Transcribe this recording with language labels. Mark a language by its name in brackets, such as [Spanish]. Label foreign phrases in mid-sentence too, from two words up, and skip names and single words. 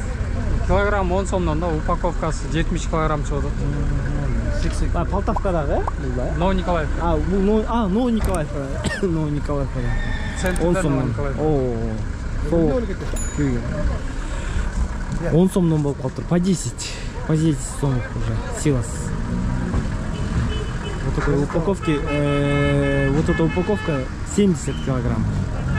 [Kyrgyz] Килограмм 10 сомдон да, упаковкасы 70 килограмм чыгат. А Полтавкадагы, бул да? Новониколаев. Бул Новониколаев. Новониколаев. 10 сомдон. О. 10 сомдон болуп калыптыр. [Russian] По 10 сом уже силас. Вот такой упаковки, вот эта упаковка 70 килограмм.